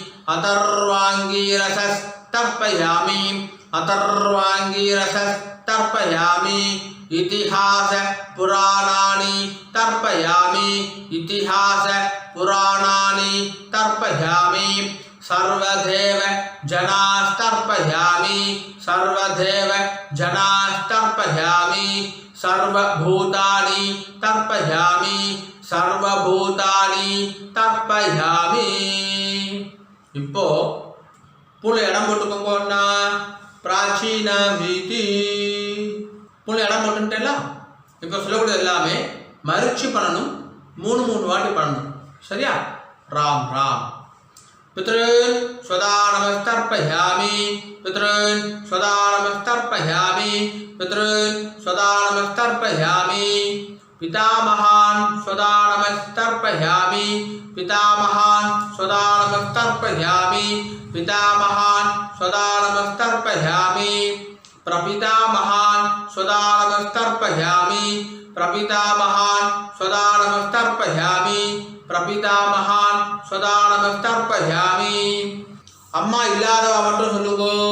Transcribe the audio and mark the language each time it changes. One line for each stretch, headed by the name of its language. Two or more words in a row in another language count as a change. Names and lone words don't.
Sanskrit: अथर्वाङ्गीरसस् तर्पयामि अथर्वाङ्गीरसस् तर्पयामि इतिहास पुराणानि तर्पयामि इतिहास पुराणानि तर्पयामि सर्वदेव जनास्तर्पयामि सर्वदेव जनास्तर्पयामि सर्वभूतानि तर्पयामि सर्वभूतानि तर्पयामि
Tamil: இப்போ புள்ள இடம் போட்டுக்கோங்கன்னா பிராச்சீன வீதி புள்ள இடம் போட்டுட்டேல இப்போ சொல்லக்கூடிய எல்லாமே மறுச்சி பண்ணணும் மூணு வாட்டி பண்ணணும் சரியா ராம்
Sanskrit: ராம் पितॄन् स्वदा नमस्तर्पयामि पितॄन् स्वदा नमस्तर्पयामि पितॄन् स्वदा नमस्तर्पयामि पितामहान् स्वदा नमस्तर्पयामि पितामहान् स्वदा नमस्तर्पयामि पितामहान् स्वदा नमस्तर्पयामि प्रपितामहान् स्वदा नमस्तर्पयामि प्रपितामहान् स्वदा नमस्तर्पयामि प्रपितामहान् स्वदा नमस्तर्पयामि
Tamil: அம்மா இல்லாதவா மட்டும் சொல்லுங்கோ